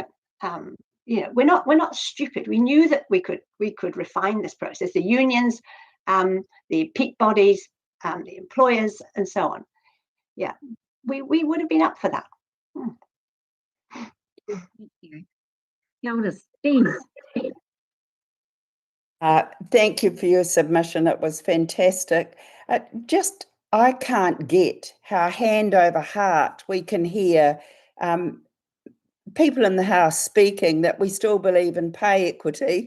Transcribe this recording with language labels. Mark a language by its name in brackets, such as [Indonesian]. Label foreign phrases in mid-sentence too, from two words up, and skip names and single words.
[English] We're not stupid. We knew that we could refine this process. The unions, the peak bodies, the employers, and so on. Yeah, we would have been up for that. Thank you. [Māori] Kia ora, Dean. [English] Thank you for your submission. It was fantastic. I can't get how hand over heart we can hear people in the House speaking that we still believe in pay equity.